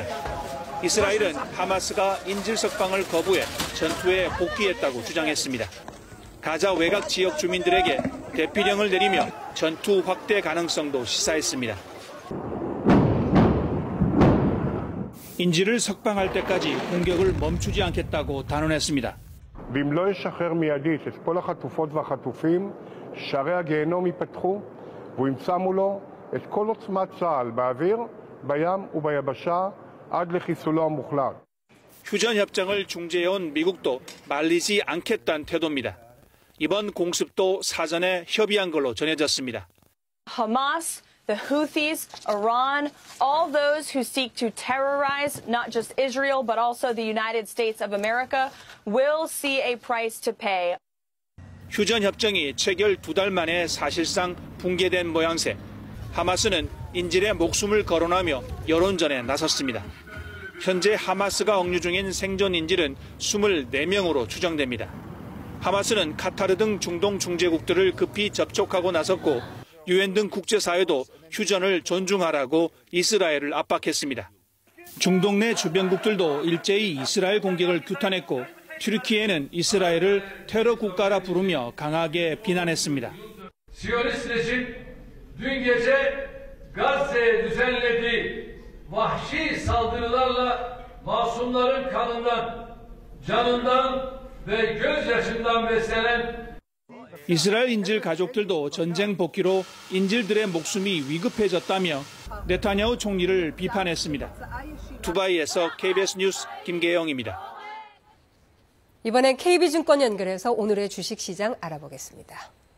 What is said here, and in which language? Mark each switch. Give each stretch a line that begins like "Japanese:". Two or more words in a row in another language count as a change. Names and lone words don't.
Korean: 이스라엘은 하마스가 인질 석방을 거부해 전투에 복귀했다고 주장했습니다. 가자 외곽 지역 주민들에게 대피령을 내리며 전투 확대 가능성도 시사했습니다. 인질을 석방할 때까지 공격을 멈추지 않겠다고 단언했습니다.
Hebrew: ואם לא ישחרר מיידית את כל החטופות והחטופים, שערי הגיהנום ייפתחו, והוא ימצא מולו את כל עוצמת צה"ל באוויר, בים וביבשה, עד לחיסולו המוחלט.
Korean: 휴전 협정을 중재해온 미국도 말리지 않겠다는 태도입니다. 이번 공습도 사전에 협의한 걸로 전해졌습니다.
English: Hamas, the Houthis, Iran, all those who seek to terrorize not just Israel but also the United States of America will see a price to pay.
Korean: 휴전 협정이 체결 2달 만에 사실상 붕괴된 모양새. 하마스는 인질의 목숨을 거론하며 여론전에 나섰습니다. 현재 하마스가 억류 중인 생존 인질은 24명으로 추정됩니다. 하마스는 카타르 등 중동 중재국들을 급히 접촉하고 나섰고 유엔 등 국제사회도 휴전을 존중하라고 이스라엘을 압박했습니다. 중동 내 주변국들도 일제히 이스라엘 공격을 규탄했고 튀르키예는 이스라엘을 테러 국가라 부르며 강하게 비난했습니다.
Turkish: Dün gece Gazze'ye düzenlediği vahşi saldırılarla masumların kanından, canından ve gözyaşından beslenen
Korean: 이스라엘 인질 가족들도 전쟁 복귀로 인질들의 목숨이 위급해졌다며 네타냐후 총리를 비판했습니다. 두바이에서 KBS 뉴스 김계영입니다. 이번엔 KB증권 연결해서 오늘의 주식시장 알아보겠습니다.